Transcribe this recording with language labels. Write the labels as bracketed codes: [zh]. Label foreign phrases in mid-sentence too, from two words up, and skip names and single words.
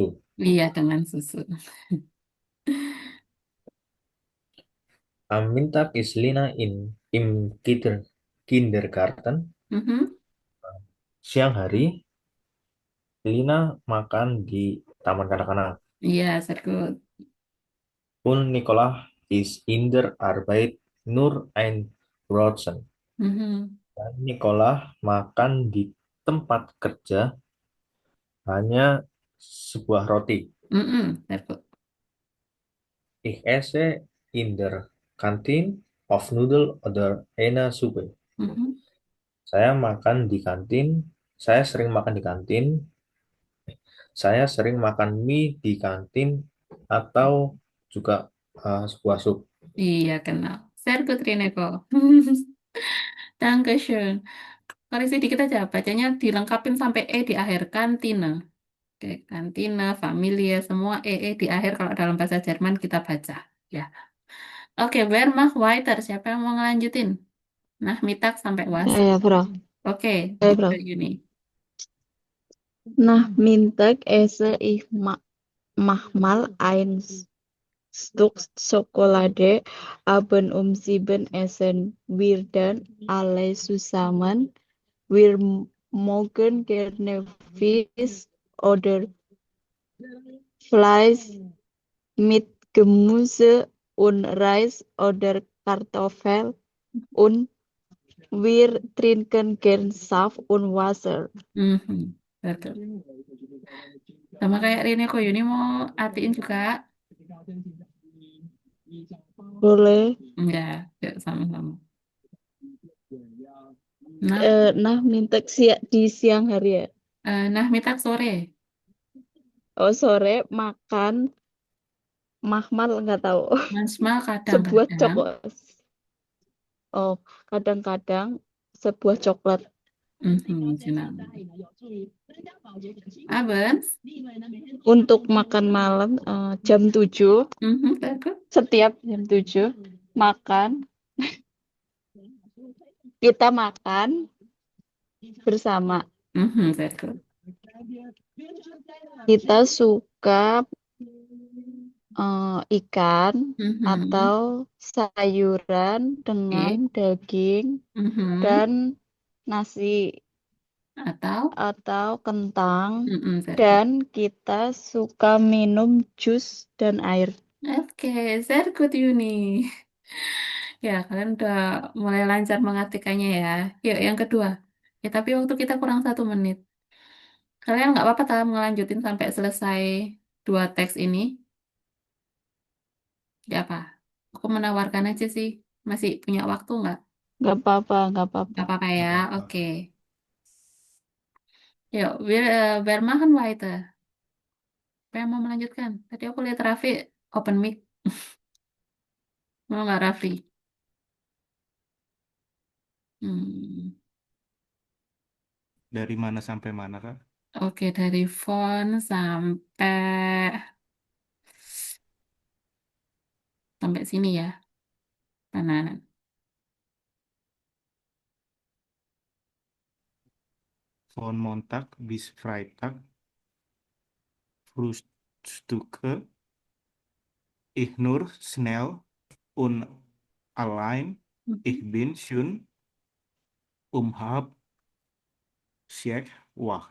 [id] Iya, dengan susu. [de] Am Mittag ist Lina im Kindergarten. Mhm. [id] Siang hari Lina makan di taman kanak-kanak. Iya, [de] sehr gut. Und Nicola ist in der Arbeit nur ein Brötchen. Mhm. [id] Dan Nicola makan di tempat kerja hanya sebuah roti. [de] Mhm, sehr gut. Ich esse in der Kantine of Nudel oder einer Suppe. Mhm. [id] Saya makan di kantin. Saya sering makan di kantin. Saya sering makan mie di kantin atau juga sebuah sup. Iya, [de] genau. Sehr gut, Rineko. Dankeschön. [id] Koreksi dikit aja, bacanya dilengkapin sampai E di akhir, kantine. Oke, [de] kantine, familie, [id] semua di akhir kalau dalam bahasa Jerman kita baca. Ya. Oke, [de] wer macht weiter? [id] Siapa yang mau ngelanjutin? Nah, mitak sampai was. Ya, bro. Oke, Ya, bro. Yuni. Nah, [de] Mittag esse ich manchmal ein Stück Schokolade. Abend um 7 essen wir dann alle zusammen. Wir mögen gerne Fisch oder Fleisch mit Gemüse und Reis oder Kartoffel und wir trinken gern Saft und Wasser. [id] Mhm, betul. Sama kayak Rineko, Yuni mau artiin juga? Boleh. Enggak, ya, sama-sama. Nah, Nah, minta di siang hari ya. nah mitak sore. Oh, sore makan mahmal nggak tahu. Manchmal Sebuah kadang-kadang. coklat. Oh, kadang-kadang sebuah coklat. [de] Genau. Abends. [id] Untuk makan malam jam 7. Bagus. Setiap jam 7 makan. Kita makan bersama. Bagus. Kita suka ikan atau sayuran dengan daging dan nasi atau kentang dan kita suka minum jus dan air. Oke, [de] sehr gut Yuni. [id] Ya, kalian udah mulai lancar mengartikannya ya. Yuk, yang kedua. Ya, tapi waktu kita kurang 1 menit. Kalian nggak apa-apa tak ngelanjutin sampai selesai 2 teks ini? Ya apa? Aku menawarkan aja sih. Masih punya waktu nggak? Nggak apa-apa, nggak apa-apa. Nggak apa-apa ya, oke. Yuk, [de] wir machen weiter. [id] Siapa yang mau melanjutkan? Tadi aku lihat Raffi [en] open mic. [id] Mau nggak Raffi? Dari mana sampai mana, Kak? Oke, dari font sampai sini ya. Kanan. [de] Von Montag bis Freitag. Frühstücke ich nur schnell und allein. Ich bin schon halb 6 wach.